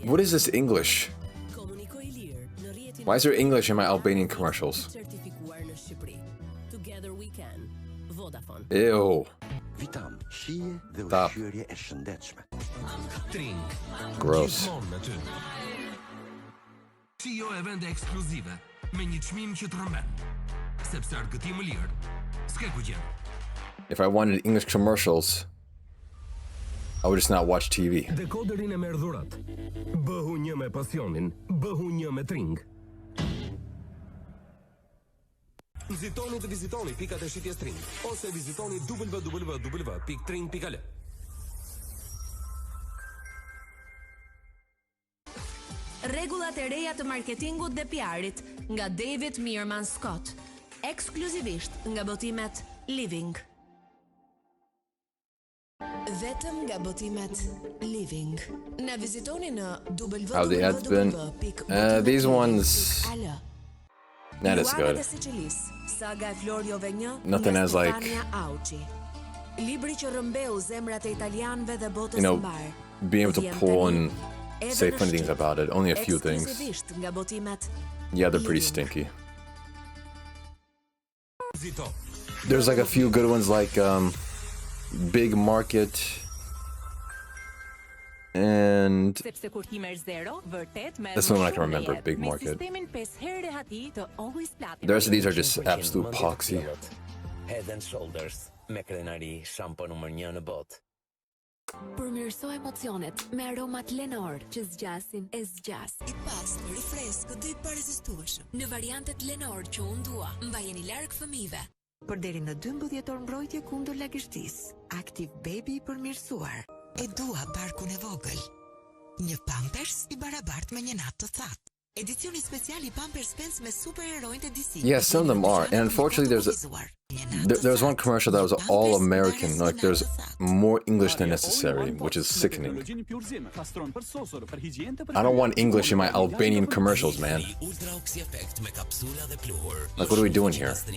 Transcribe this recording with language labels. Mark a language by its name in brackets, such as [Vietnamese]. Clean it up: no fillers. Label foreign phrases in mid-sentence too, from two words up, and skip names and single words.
[English] What is this English? [Albanian] Komunikoj i lirë në rrjetin. [English] Why is there English in my Albanian commercials? [Albanian] Certifikuar në Shqipëri. [English] Together we can. Vodafone. Ew. [Albanian] Vitam, shije dhe [English] Stop. [Albanian] ushqyerje e shëndetshme. Trink. [English] Gross. [Albanian] Gjithmonë me ty. Shijo e vende ekskluzive me një çmim që të rrëmben. Sepse argëtim më lirë, s'ke ku gjen. [English] If I wanted English commercials, I would just not watch TV. [Albanian] Dekoderin e merr dhurat. Bëhu një me pasionin, bëhu një me Tring. Nxitoni të vizitoni pikat e shitjes Tring ose vizitoni www.tring.al. Rregullat e reja të marketingut dhe PR-it nga David Meerman Scott, ekskluzivisht nga botimet Living. Vetëm nga botimet Living. Na vizitoni në [English] How the ads been? These ones, not as good. [Albanian] Saga e Floriove 1. [English] Nothing as like, [Albanian] Libri që rrëmbeu zemrat e italianëve dhe botës [English] you know, [Albanian] së mbar. [English] being able to pull and say funny things about it. Only a few things. [Albanian] Ekskluzivisht nga botimet. [English] Yeah, they're pretty stinky. There's like a few good ones like Big Market and [Albanian] Sepse kur ti merr 0, vërtet merr. [English] that's the one I can remember, Big Market. [Albanian] Sistemin 5 herë rehati të Always Platinum. [English] The rest of these are just absolute poxy. [Albanian] Head and Shoulders me krenari shampo numër 1 në botë. Përmirëso emocionet me aromat Lenor që zgjasin e zgjas. I pastër, i freskët dhe i parezistueshëm. Në variantet Lenor që unë dua, mbajeni larg fëmijëve. Për deri në 12 orë mbrojtje kundër lagështisë. Active Baby i përmirësuar. E dua barkun e vogël. Një Pampers i barabart me një natë të thatë. Edicioni special I Pampers Pens me superherojnë të DC. [English] Yeah, some of them are. And unfortunately, there was one commercial that was all American. Like, there's more English than necessary, which is sickening. I don't want English in my Albanian commercials, man. Like, what are we doing here?